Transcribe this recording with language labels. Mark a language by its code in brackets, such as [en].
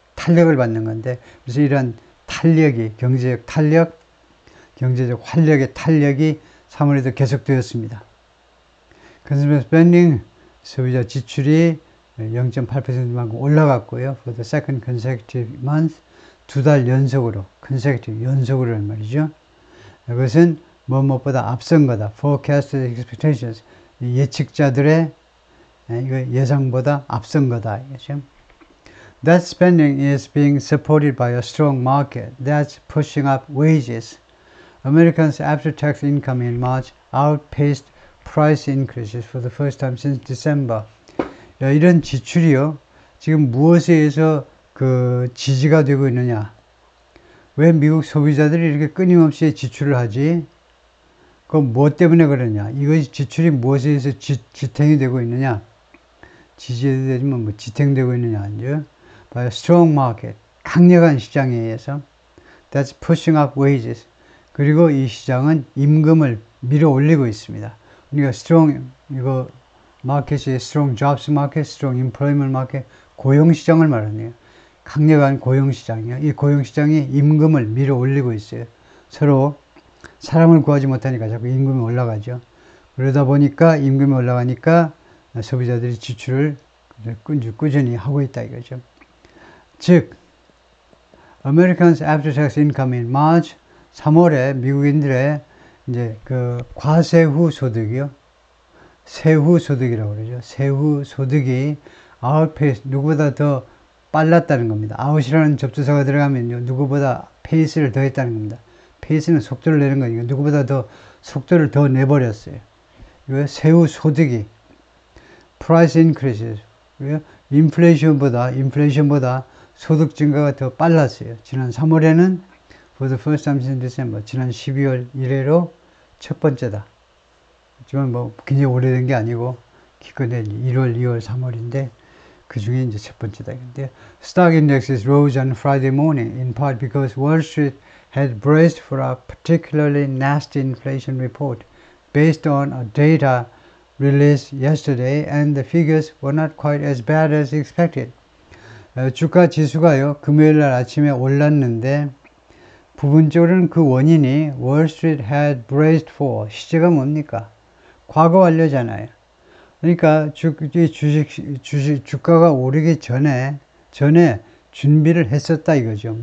[ko] 탄력을 받는 건데, 그래서 이러한 탄력이, 경제적 탄력, 경제적 활력의 탄력이 3월에도 계속되었습니다. [en] Consumer spending, [ko] 소비자 지출이 0.8%만큼 올라갔고요. [en] For the second consecutive month, [ko] 2달 연속으로, [en] consecutive, [ko] 연속으로란 말이죠. 이것은 무엇보다 앞선 거다. [en] Forecasted expectations, [ko] 예측자들의 이거 예상보다 앞선 거다. 이거죠. [en] That spending is being supported by a strong market that's pushing up wages. Americans' after-tax income in March outpaced price increases for the first time since December. [ko] 이런 지출이요. 지금 무엇에 의해서 지지가 되고 있느냐. 왜 미국 소비자들이 이렇게 끊임없이 지출을 하지? 그건 무엇 때문에 그러냐. 이것이 지출이 무엇에 의해서 지탱이 되고 있느냐. 지지되지만 뭐 지탱되고 있느냐. 아니죠. [en] By a strong market. [ko] 강력한 시장에 의해서. [en] That's pushing up wages. [ko] 그리고 이 시장은 임금을 밀어 올리고 있습니다. 그러니까 strong, 이거 마켓이 [en] strong jobs market, strong employment market, [ko] 고용시장을 말하네요. 강력한 고용시장이요. 이 고용시장이 임금을 밀어 올리고 있어요. 서로 사람을 구하지 못하니까 자꾸 임금이 올라가죠. 그러다 보니까 임금이 올라가니까 소비자들이 지출을 꾸준히 하고 있다 이거죠. 즉, [en] Americans after-tax income in March, [ko] 3월에 미국인들의 이제 과세후 소득이요. 세후 소득이라고 그러죠. 세후 소득이 outpace, 누구보다 더 빨랐다는 겁니다. out이라는 접두사가 들어가면요. 누구보다 페이스를 더 했다는 겁니다. 페이스는 속도를 내는 거니까 누구보다 더 속도를 더 내버렸어요. 이거 세후 소득이 [en] price increases, [ko] 인플레이션보다 소득 증가가 더 빨랐어요. 지난 3월에는 [en] for the first time since December, [ko] 지난 12월 이래로 첫 번째다. 하지만 뭐 굉장히 오래된 게 아니고 기껏해 1월, 2월, 3월인데 그 중에 이제 첫 번째다. 근데 [en] stock indexes rose on Friday morning in part because Wall Street had braced for a particularly nasty inflation report based on a data released yesterday, and the figures were not quite as bad as expected. [ko] 주가 지수가요, 금요일 날 아침에 올랐는데 부분적으로는 그 원인이 [en] Wall Street had braced for, [ko] 시제가 뭡니까? 과거 완료잖아요. 그러니까 주가가 오르기 전에 준비를 했었다 이거죠.